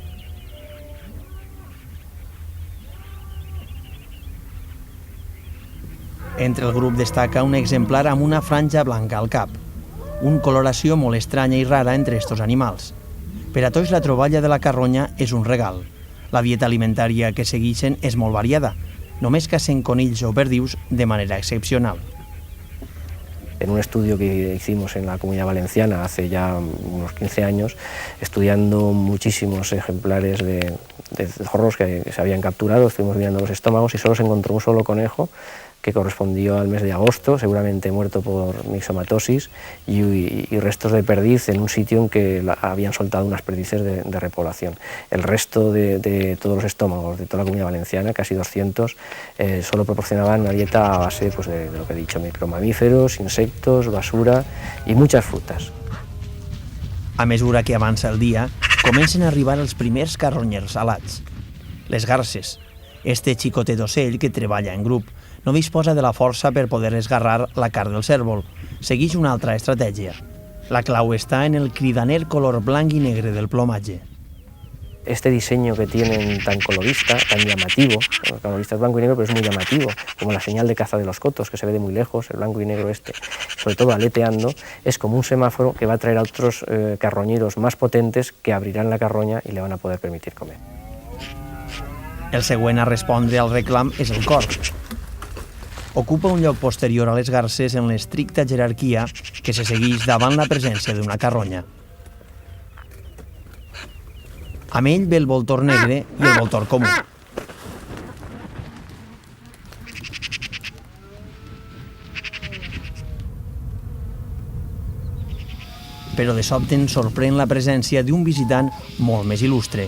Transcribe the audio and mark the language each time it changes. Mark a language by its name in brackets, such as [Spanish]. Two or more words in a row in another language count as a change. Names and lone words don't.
[Catalan] Entre el grup destaca un exemplar amb una franja blanca al cap, una coloració molt estranya i rara entre estos animals. Per a tots la troballa de la carronya és un regal. La dieta alimentària que segueixen és molt variada, només cacen conills o perdius de manera excepcional. [Spanish] En un estudio que hicimos en la Comunidad Valenciana hace ya unos 15 años, estudiando muchísimos ejemplares de zorros que se habían capturado, estuvimos mirando los estómagos y solo se encontró un solo conejo que correspondió al mes de agosto, seguramente muerto por mixomatosis, y restos de perdiz en un sitio en que habían soltado unas perdices de repoblación. El resto de todos los estómagos de toda la Comunidad Valenciana, casi 200, solo proporcionaban una dieta a base pues, de lo que he dicho, micromamíferos, insectos, basura y muchas frutas. [Catalan] A mesura que avança el dia, comencen a arribar els primers carronyers alats. Les garses. Este xicotet d'ocell que treballa en grup no disposa de la força per poder esgarrar la carn del cérvol. Segueix una altra estratègia. La clau està en el cridaner color blanc i negre del plomatge. [Spanish] Este diseño que tienen tan colorista, tan llamativo, el colorista es blanco y negro, pero es muy llamativo, como la señal de caza de los cotos, que se ve de muy lejos, el blanco y negro este, sobre todo aleteando, es como un semáforo que va a traer a otros carroñeros más potentes que abrirán la carroña y le van a poder permitir comer. [Catalan] El següent a respondre al reclam és el cor. Ocupa un lloc posterior a les garses en l'estricta jerarquia que se segueix davant la presència d'una carronya. Amb ell ve el voltor negre i el voltor comú. Però de sobte ens sorprèn la presència d'un visitant molt més il·lustre.